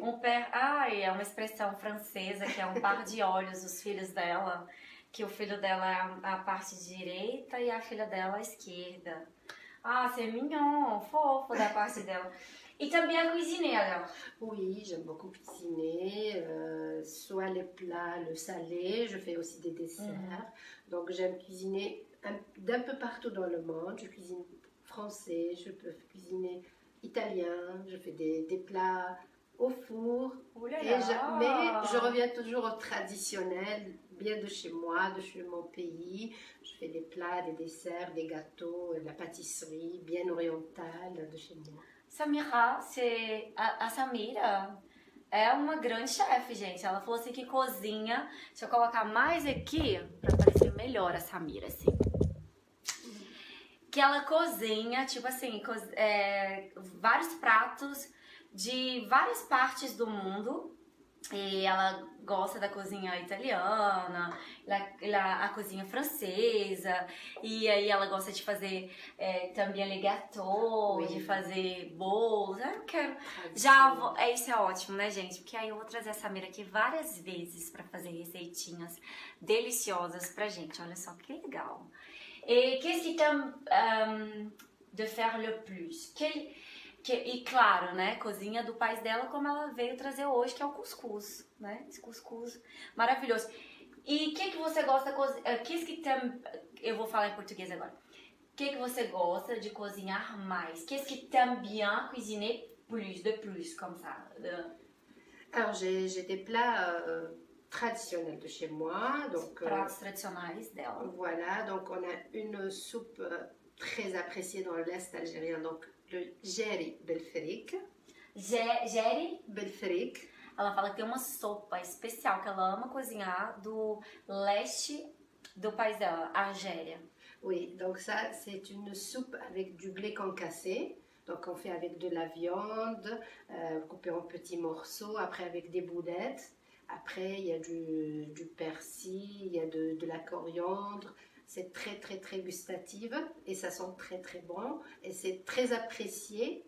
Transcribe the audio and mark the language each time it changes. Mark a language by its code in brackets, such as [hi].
[pt] E é uma expressão francesa que é um par de olhos, os filhos dela, que o filho dela é a parte direita e a filha dela a esquerda. Ah, [fr] c'est mignon, [pt] fofo da parte dela. E também a [fr] cuisiner alors? Oui, j'aime beaucoup cuisiner, soit les plats, le salé, je fais aussi des desserts. Donc j'aime cuisiner d'un peu partout dans le monde. Je cuisine français, je peux cuisiner italien, je fais des plats au four. Mais je reviens toujours au traditionnel, bien de chez moi, de chez mon pays. Je fais des plats, des desserts, des gâteaux, de la pâtisserie bien orientale de chez moi. [pt] Samira, a Samira é uma grande chefe, gente. Ela falou assim que cozinha. Deixa eu colocar mais aqui pra parecer melhor a Samira, assim. Que ela cozinha, tipo assim, vários pratos de várias partes do mundo. E ela gosta da cozinha italiana, a cozinha francesa, e aí ela gosta de fazer também [fr] les gâteaux, [pt] de fazer bolos. Eu quero. Isso é ótimo, né, gente? Porque aí eu vou trazer a Samira aqui várias vezes pra fazer receitinhas deliciosas pra gente. Olha só que legal. [fr] Et qu'est-ce qui t'aime de faire le plus? [pt] E claro, né, cozinha do país dela, como ela veio trazer hoje, que é o cuscuz, né? Esse cuscuz maravilhoso. E o que você gosta de cozinhar? Eu vou falar em português agora. O que você gosta de cozinhar mais? [fr] Qu'est-ce qui t'aime bien cuisiner de plus, comme ça? Alors, j'ai des plats traditionnels de chez moi. Donc, [pt] pratos tradicionais dela. [fr] Voilà, donc on a une soupe très appréciée dans l'Est algérien, donc le Jeri Belfrik. Jeri Belfrik. [pt] Ela fala que tem uma sopa especial que ela ama cozinhar do leste do país dela, Argélia. [fr] Oui, donc ça c'est une soupe avec du blé concassé. Donc on fait avec de la viande, coupée en petits morceaux, après avec des boulettes. Après il y a du persil, il y a de la coriandre. C'est très gustative et ça sent très bon et c'est très apprécié.